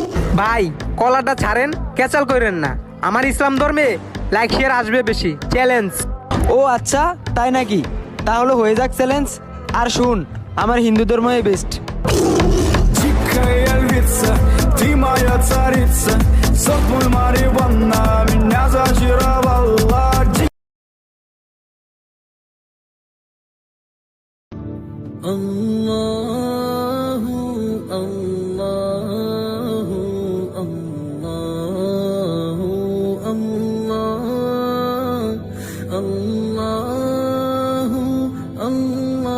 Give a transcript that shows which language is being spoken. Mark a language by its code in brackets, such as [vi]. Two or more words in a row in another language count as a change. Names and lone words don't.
[bn] ভাই কলাটা ছাড়েন, ক্যাচাল করেন না। আমার ইসলাম ধর্মে [en] like share [bn] আসবে বেশি। চ্যালেঞ্জ। ও আচ্ছা, তাই নাকি? তাহলে হয়ে যাক চ্যালেঞ্জ। আর শুন, আমার হিন্দু ধর্মই বেস্ট। [ru] Дикая львица, ты моя царица, сок мой Марихуана меня зачаровала. [ar] اللهُ اللهُ اللهُ اللهُ الله